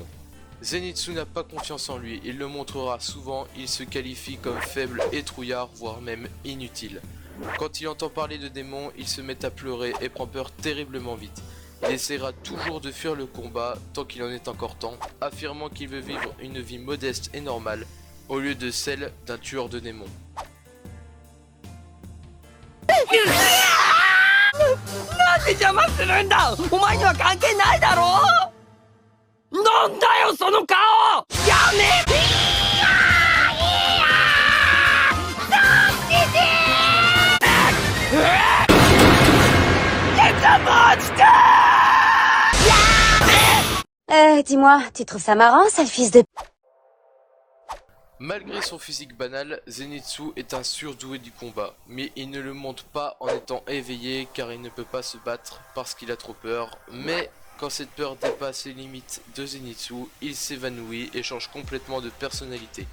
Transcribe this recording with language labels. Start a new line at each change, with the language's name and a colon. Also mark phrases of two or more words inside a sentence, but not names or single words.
French: Zenitsu n'a pas confiance en lui, il le montrera souvent, il se qualifie comme faible et trouillard, voire même inutile. Quand il entend parler de démons, il se met à pleurer et prend peur terriblement vite. Il essaiera toujours de fuir le combat tant qu'il en est encore temps, affirmant qu'il veut vivre une vie modeste et normale, au lieu de celle d'un tueur de démons.
Japanese: なんで邪魔するんだお前には関係ないだろなんだよその顔やめて助けて
French: Dis-moi, tu trouves ça marrant, sale fils de... Malgré son physique banal, Zenitsu est un surdoué du combat, mais il ne le montre pas en étant éveillé car il ne peut pas se battre parce qu'il a trop peur, mais quand cette peur dépasse les limites de Zenitsu, il s'évanouit et change complètement de personnalité.